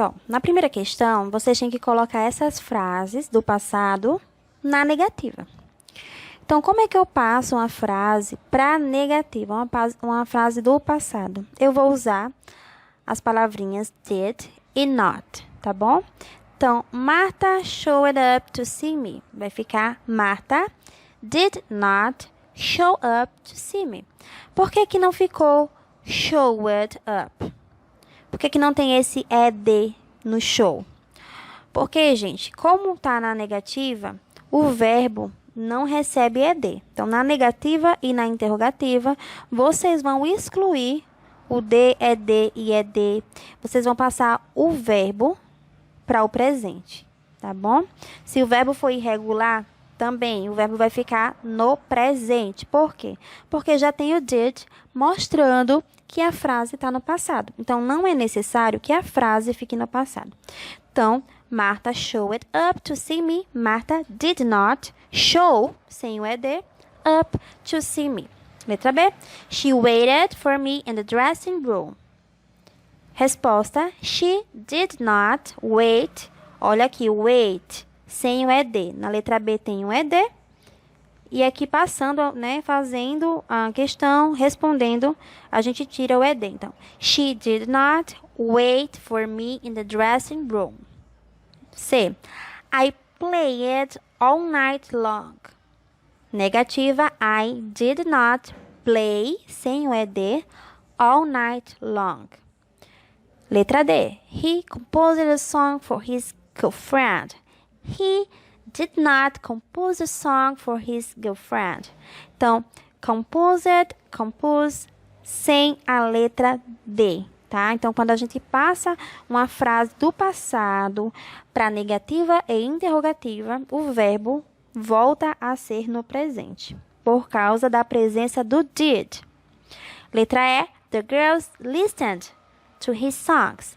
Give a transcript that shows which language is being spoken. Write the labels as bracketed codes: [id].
[pt] Ó, na primeira questão, vocês têm que colocar essas frases do passado na negativa. Então, como é que eu passo uma frase para negativa, uma frase do passado? Eu vou usar as palavrinhas did e not, tá bom? [en] Então, Martha showed up to see me. [pt] Vai ficar [en] Martha did not show up to see me. [pt] Por que que não ficou showed up? Por que que não tem esse ed no show? Porque, gente, como tá na negativa, o verbo não recebe ed. Então, na negativa e na interrogativa, vocês vão excluir o d, ed e ed. Vocês vão passar o verbo para o presente, tá bom? Se o verbo for irregular, também o verbo vai ficar no presente. Por quê? Porque já tem o did mostrando que a frase está no passado. Então, não é necessário que a frase fique no passado. [en] Então, Martha showed up to see me. Martha did not show, [pt] sem o ed, [en] up to see me. [pt] Letra B. [en] She waited for me in the dressing room. [pt] Resposta. [en] She did not wait. [pt] Olha aqui, wait, sem o ed. Na letra B tem o ed. E aqui passando, né, fazendo a questão, respondendo, a gente tira o ed. [en] Então, she did not wait for me in the dressing room. C. I played all night long. Negativa, I did not play, [pt] sem o ed, [en] all night long. [pt] Letra D. [en] He composed a song for his girlfriend. He did not compose a song for his girlfriend. [pt] Então, composed, compose, sem a letra D, tá? Então, quando a gente passa uma frase do passado para negativa e interrogativa, o verbo volta a ser no presente, por causa da presença do did. Letra E. [en] The girls listened to his songs.